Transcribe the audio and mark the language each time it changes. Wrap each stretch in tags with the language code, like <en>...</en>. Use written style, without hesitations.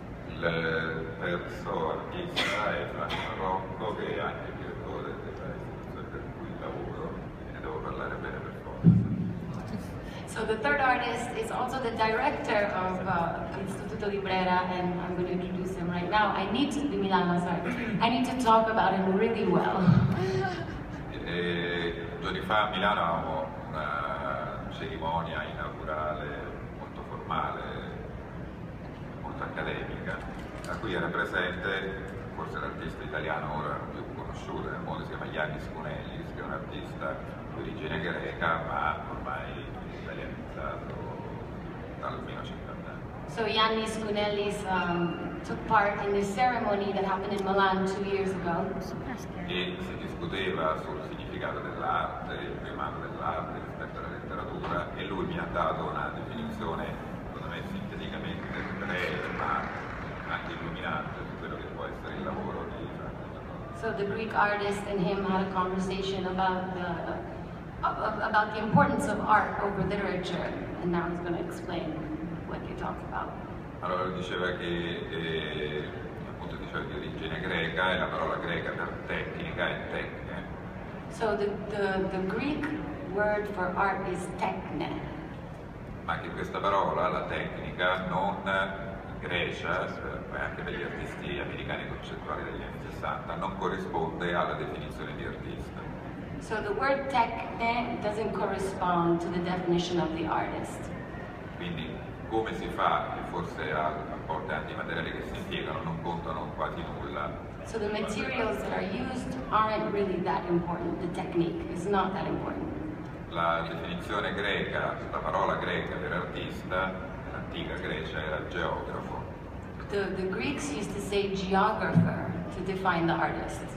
<it>Il terzo artista è Franco Marocco, che è anche il direttore dell'istituzione per cui lavoro, e ne devo parlare bene per forza.</it> <en>So the third artist is also the director of Istituto Librera, and I'm going to introduce him right now. I need to talk about him really well.</en> <it>2 giorni fa a Milano avevamo una cerimonia inaugurale molto formale, molto accademica, a cui era presente forse l'artista italiano ora più conosciuto nel mondo, si chiama Yannis Kounellis, che è un artista di origine greca ma ormai italianizzato da almeno 50 anni.</it> <en>So Yannis Kounellis took part in this ceremony that happened in Milan 2 years ago.</en> <it>E si discuteva sul significato dell'arte, il primato dell'arte rispetto alla letteratura, e lui mi ha dato una definizione, secondo me sinteticamente breve ma anche illuminante su quello che può essere il lavoro di Franco Marocco.</it> <en>So the Greek artist and him had a conversation about the importance of art over literature, and now he's going to explain what they talked about.</en> <it>Allora diceva che appunto diceva di origine greca, e la parola greca per tecnica è tecne.</it> <en>So the Greek word for art is tekne.</en> <it>Ma che questa parola, la tecnica, non in Grecia, e anche per gli artisti americani concettuali degli anni 60, non corrisponde alla definizione di artista.</it> <en>So the word tekne doesn't correspond to the definition of the artist.</en> <it>Quindi come si fa, e forse a volte anche i materiali che si impiegano non contano quasi nulla.</it> <en>So the materials that are used aren't really that important. The technique is not that important.</en> <it>La definizione greca, la parola greca per artista, nell'antica Grecia era geografo.</it> <en>The Greeks used to say geographer to define the artist.</en>